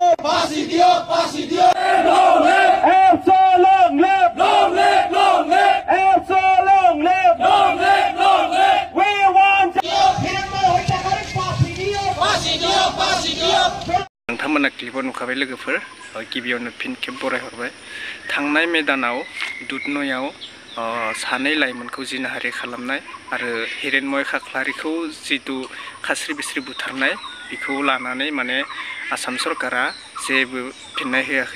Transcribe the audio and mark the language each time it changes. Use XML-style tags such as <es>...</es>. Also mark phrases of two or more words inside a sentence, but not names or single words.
<en>Faci Diop, Faci Diop. Long live! And so long live! Long live! Long live! And so long live! Long live! Long live! We want Faci Diop, Faci Diop.</en> <brx>नोंथांमोना क्लिपाव नुखाबाय लोगोफोर गिबियावनो फिन खेब बरायहरबाय थांनाय मेदानाव दुधनयाव सानै लाइमोनखौ जिनाहारि खालामनाय आरो हिरेनमय खाख्लारिखौ जितु खास्रि बिस्रि बुथारनाय बेखौ लानानै माने आसाम सरकारा जेबो फिननाय होयाखै</brx>